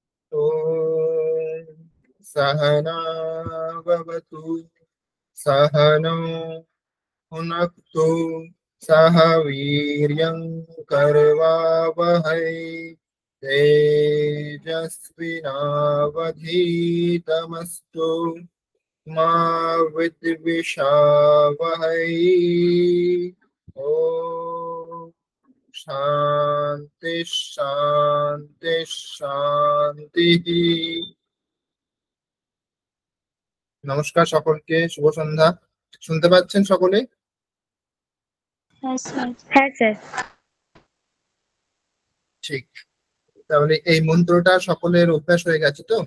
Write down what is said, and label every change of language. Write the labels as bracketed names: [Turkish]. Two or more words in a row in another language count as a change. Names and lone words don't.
[Sanskrit] ॐ सहना भवतु सहनौ भुनक्तु सह वीर्यं करवावहै तेजस्विनावधीतमस्तु मा विद्विषावहै। ॐ शांति शांति शांति। [Bangla] নমস্কার সকলকে, শুভ সন্ধ্যা। শুনতে পাচ্ছেন সকলে? হ্যাঁ স্যার। ঠিক। তাহলে এই মন্ত্রটা সকলের অভ্যাস হয়ে গেছে তো?